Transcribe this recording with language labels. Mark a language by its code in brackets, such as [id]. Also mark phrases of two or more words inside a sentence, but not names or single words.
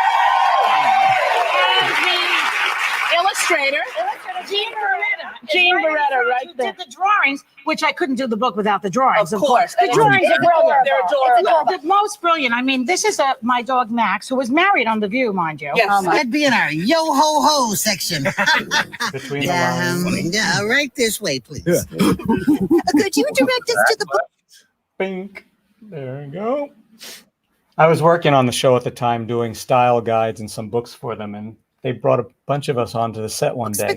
[en] And the illustrator, Jean Barretta, right there. Did the drawings, which I couldn't do the book without the drawings, Of course. The drawings are brilliant. They're adorable. It's the most brilliant. I mean, this is my dog Max, who was married on The View, mind you. Yes. That'd be in our yo-ho-ho section. Between yeah, right this way, please. Yeah. Could you direct us to the book? Bink. There you go. I was working on the show at the time doing style guides and some books for them, and they brought a bunch of us onto the set one day